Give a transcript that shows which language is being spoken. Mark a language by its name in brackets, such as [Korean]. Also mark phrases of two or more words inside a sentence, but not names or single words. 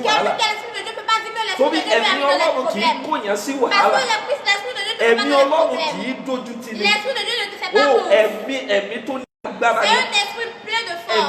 [French] Quelqu'un [Yoruba] wàhálà. [French] qui a l'esprit de Dieu ne peut pas dire que l'esprit [Yoruba] Torí [French] de Dieu lui a [Yoruba] ẹ̀mí [French] mis dans des [Yoruba] Ọlọ́run kì í [French] problèmes. [Yoruba] kóyàn sí [French] Parce [Yoruba] wàhálà. [French] que l'esprit de Dieu ne te met [Yoruba] Ẹ̀mí [French] pas dans des [Yoruba] Ọlọ́run kì [French] problèmes. [Yoruba] í dójú tì ní. [French] L'esprit de Dieu ne te fait [Yoruba] Ó [French] pas honte. [Yoruba] ẹ̀mí tó ní agbára [French] C'est [Yoruba] ni. [French] un esprit plein de